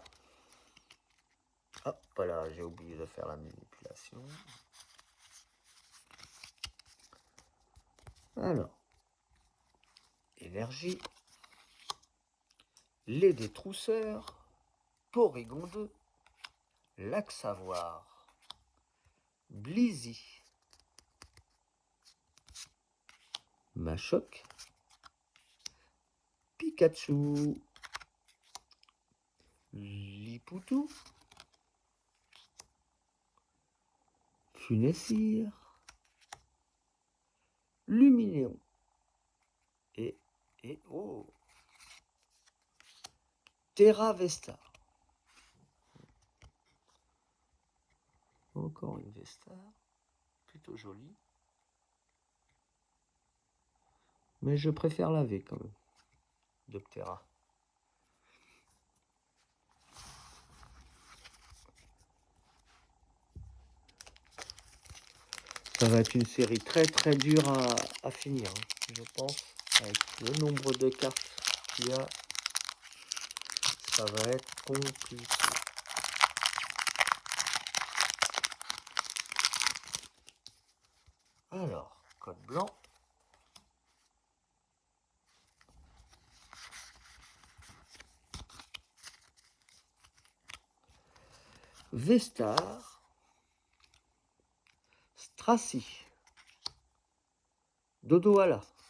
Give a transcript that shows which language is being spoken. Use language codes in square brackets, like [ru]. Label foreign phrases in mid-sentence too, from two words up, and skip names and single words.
[fr] Hop là, j'ai oublié de faire la manipulation. Alors. Énergie. Les détrousseurs. Porygon 2. Lac Savoir. Blizzy. Machoc. Pikachu. Lipoutou. Funessir. Luminéon. Et oh, Terra Vestar. Encore une Vestar. Plutôt jolie. Mais je préfère la V quand même. Doctera. Ça va être une série très très dure à finir, hein, je pense. Avec le nombre de cartes qu'il y a, ça va être compliqué. Alors, code blanc. Vestar. Strassi. Dodoala.